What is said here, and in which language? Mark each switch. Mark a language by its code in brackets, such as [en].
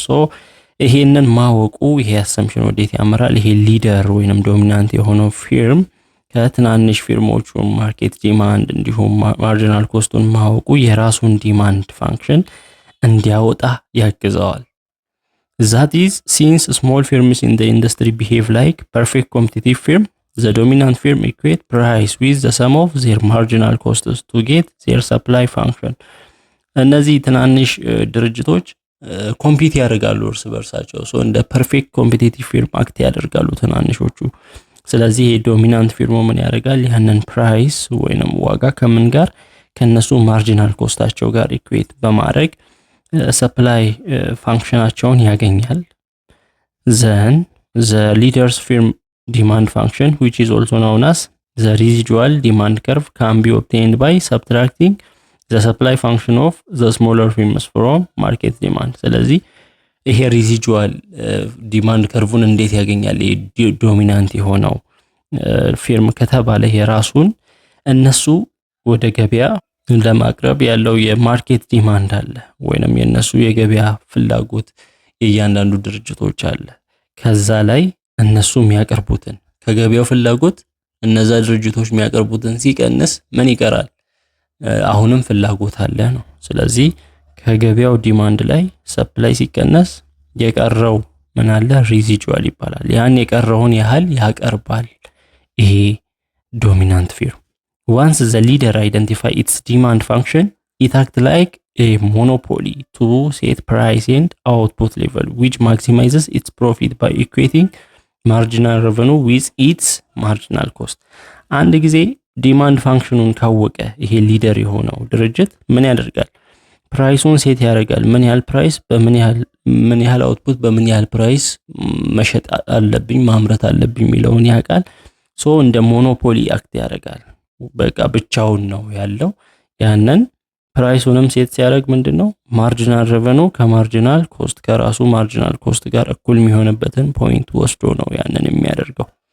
[am] So ይሄንን ማወቁ ይሄ assumption ወዴት ያመራል? ይሄ ሊደር ወይንም ዶሚናንት የሆነው ፊርም ከትናንሽ ፊርሞቹ ማርኬት ዲማንድ እንዲሁም ማርጂናል ኮስቱን ማወቁ የራሱን ዲማንድ ፋንክሽን እንዲያወጣ ያግዘዋል። [en] That is, since small firms in the industry behave like perfect competitive firm, the dominant firm equate price with the sum of their marginal costs to get their supply function. [am] እነዚህ ትናንሽ ድርጅቶች ኮምፒት ያደርጋሉ እርስ በርሳቸው። ሶ እንደ ፐርፌክት ኮምፒቲቲቭ ፊርም አክት ያደርጋሉ ትናንሾቹ። ስለዚህ ዶሚናንት ፊርሙ ምን ያደርጋል? ያንን ፕራይስ ወይንም ዋጋ ከምን ጋር ከነሱ ማርጂናል ኮስታቸው ጋር ኢኩዌት በማድረግ ሰፕላይ ፋንክሽናቸውን ያገኛል። [en] then the leader's firm demand function, which is also known as the residual demand curve, can be obtained by subtracting the supply function of the smaller firms from market demand. [am] ስለዚህ ይሄ ሪዚጁዋል ዲማንድ ከርቭን እንዴት ያገኛል? ዶሚናንት የሆነው ፊርም ከተባለ የራሱን እነሱ ወደ ገበያ ለማቅረብ ያለው የማርኬት ዲማንድ አለ ወይንም የነሱ የገበያ ፍላጎት የእያንዳንዱ ድርጅቶች አለ። ከዛ ላይ እነሱ የሚያቀርቡትን ከገበያው ፍላጎት እነዛ ድርጅቶች የሚያቀርቡትን ሲቀንስ ምን ይቀራል? አሁንም ፍላጎት አለ ነው። ስለዚህ ከገበያው ዲማንድ ላይ ሰፕላይ ሲቀነስ የቀረው ምን አለ? ሪዚጁዋል ይባላል። ያን የቀረውን ያህል ያቀርባል ይሄ ዶሚናንት ፊርም። [en] Once the leader identify its demand function, it acts like a monopoly to set price and output level, which maximizes its profit by equating marginal revenue with its marginal cost. [am] አንድ ጊዜ ዲማንድ ፋንክሽኑን ካወቀ ይሄ ሊደር የሆነው ድርጅት ምን ያደርጋል? ፕራይሱን ሴት ያደርጋል። ምን ያህል ፕራይስ በምን ያህል ምን ያህል አውትፑት በምን ያህል ፕራይስ መሸጥ አለብኝ ማምረት አለብኝ የሚለውን ያውቃል። ሶ እንደ ሞኖፖሊ አክት ያደርጋል። በቃ ብቻውን ነው ያለው። ያንን ፕራይሱንም ሴት ሲያደርግ ምንድነው ማርጂናል ሬቨኑ ከማርጂናል ኮስት ከራሱ ማርጂናል ኮስት ጋር እኩል የሚሆንበትን ፖይንት ወስዶ ነው ያንን የሚያደርገው።